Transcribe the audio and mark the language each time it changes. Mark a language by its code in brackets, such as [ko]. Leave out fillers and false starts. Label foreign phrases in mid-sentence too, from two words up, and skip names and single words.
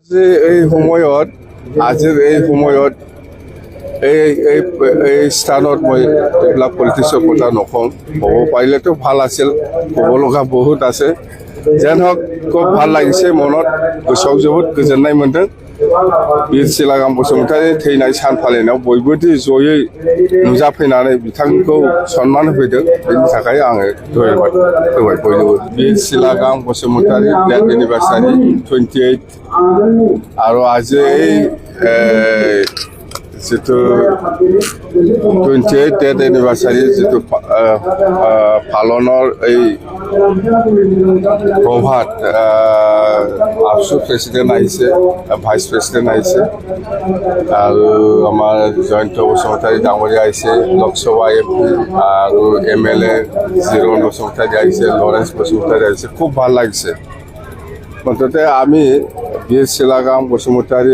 [as] যে এই সময়ত আজিৰ এই সময়ত এই স্থানত মই এইবিলাক পলিটিক্সৰ কথা নকওঁ ক'ব পাৰিলেতো ভাল আছিল ক'ব লগা বহুত আছে যেন হওক খুব ভাল লাগিছে মনত [brx] गोसोआव जोबोद गोजोननाय मोन्दों बिर सिलागाम बसुमतारी थैनाय सान फालिनायाव बयबो दि जयै नुजाफैनानै बिथांखौ सन्मान होफैदों बेनि थाखाय आङो धन्यबाद होबाय बयनोबो बिर सिलागाम बसुमतारी [en] death anniversary [brx] 28 [as] আৰু আজি এই [brx] जितु [as] 28 [brx] डेथ एनिभार्सारि जितु पालনৰ [as] এই প্ৰভাত আফসু প্ৰেসিডেন্ট আহিছে [en] vice president [as] আহিছে আৰু আমাৰ জয়ন্ত বসুমতাৰী ডাঙৰীয়া আহিছে লোকসভা এমপি আৰু এমএলএ জিৰণ বসুমতাৰী আহিছে লৰেন্স বসুমতাৰী আহিছে খুব ভাল লাগিছে মুঠতে আমি বীৰ শিলাগাম বসুমতাৰীৰ